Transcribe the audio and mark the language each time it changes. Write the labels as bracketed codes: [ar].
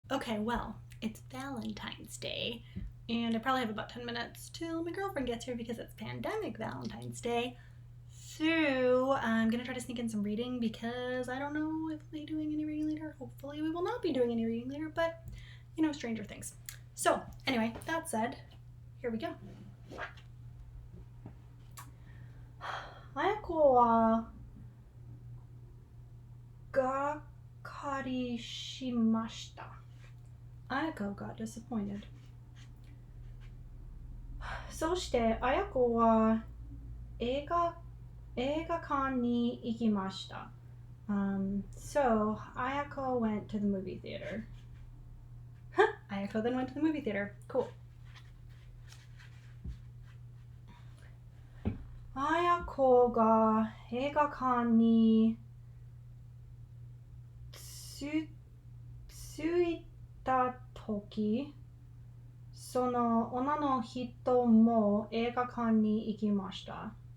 [en] Okay, well, it's Valentine's Day, and I probably have about 10 minutes till my girlfriend gets here because it's pandemic Valentine's Day. So I'm gonna try to sneak in some reading because I don't know if we'll be doing any reading later. Hopefully, we will not be doing any reading later, but stranger things. So, anyway, that said, here we go. [ja] 綾子はがっかりしました。 [en] Ayako got disappointed. [ja] そして綾子は映画館に行きました。 [en] So Ayako went to the movie theater. Ayako then went to the movie theater. Cool. [ja] 綾子が映画館に着いた時、その女の人も映画館に行きました。